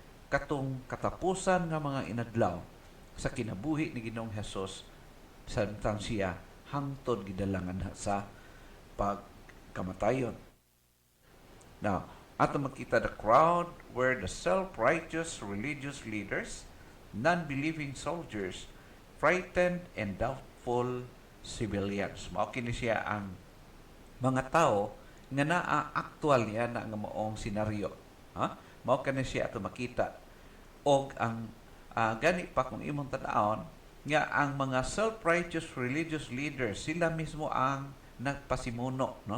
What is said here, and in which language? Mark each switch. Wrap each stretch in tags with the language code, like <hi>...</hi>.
<ceb>Katong katapusan nga mga inadlaw sa kinabuhi ni Ginoong Hesus samtang siya hangtod gidalangan sa pagkamatayon.</ceb> <en>Now,</en> <ceb>ato makita</ceb> <en>the crowd were the self-righteous religious leaders, non-believing soldiers, frightened and doubtful civilians.</en> <ceb>Mao kini siya ang mga tao nga naa aktual niya na nga maong senaryo. Ha? Mao kani siya ato makita. Og ang gani pa kung imong tan-awon nga ang mga</ceb> <en>self-righteous religious leaders</en> <ceb>sila mismo ang nagpasimuno, no?</ceb>